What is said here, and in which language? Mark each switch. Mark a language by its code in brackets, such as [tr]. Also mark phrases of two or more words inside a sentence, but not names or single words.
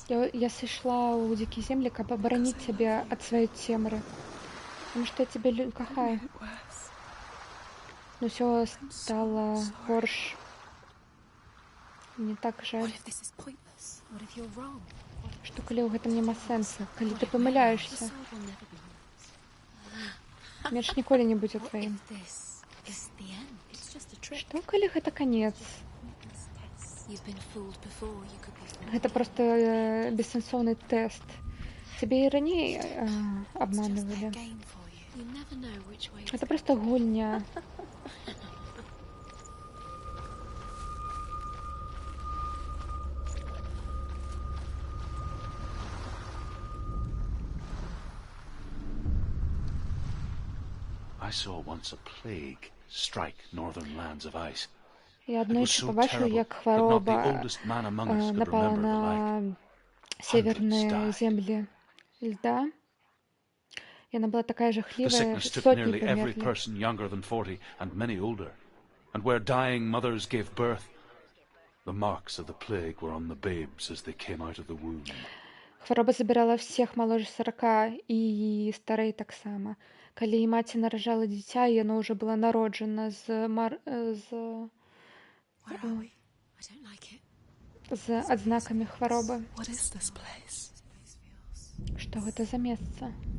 [be] Я сышла ў дзікія землі, каб абараніць цябе ад сваёй цемры. Таму што я цябе кахаю. Но ўсё стала горш. Мне так жаль. Што калі ў гэтым няма сэнса, калі ты памыляешся, меч ніколі не будзе тваім. Што калі гэта канец? Гэта проста бессэнсоўны тэст. Цябе і раней абманывалі. Гэта проста гульня. [en] I saw once a plague strike northern lands of ice. [be] Я [en] It was [be] аднойчы [en] so [be] пабачыў, [en] terrible [be] як [en] that not the [be] хвароба [en] oldest man among us could [be] напала [en] remember the like. [be] на северныя [en] died. [be] землі льда. Яна была такая [en] The [be] жахлівая, [en] sickness took [be] сотні [en] nearly every [be] памерлі. [en] person younger than 40 and many older. And where dying mothers gave birth, the marks of the plague were on the babes as they came out of the womb. [be] Хвароба забірала всех маложе 40 і старэй таксама. Калі маці наражала дзіця, яно ўжо было народжана з адзнакамі хваробы. Што гэта за месца?